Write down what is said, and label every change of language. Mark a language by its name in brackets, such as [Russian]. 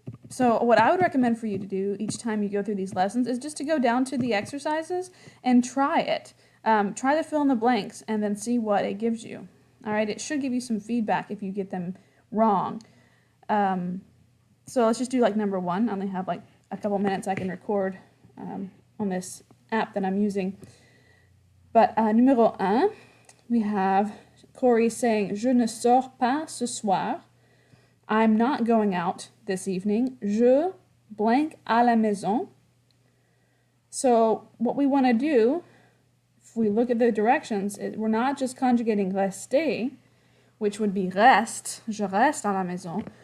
[English] So what I would recommend for you to do each time you go through these lessons is just to go down to the exercises and try it. Try to fill in the blanks and then see what it gives you. All right, it should give you some feedback if you get them wrong. So let's just do like number 1. I only have like a couple minutes I can record on this app that I'm using. But numéro 1, we have Corey saying, [French] je ne sors pas ce soir. [English] I'm not going out this evening. [French] Je [English] blank [French] à la maison. [English] So what we want to do, if we look at the directions, we're not just conjugating rester, which would be reste, [French] je reste à la maison.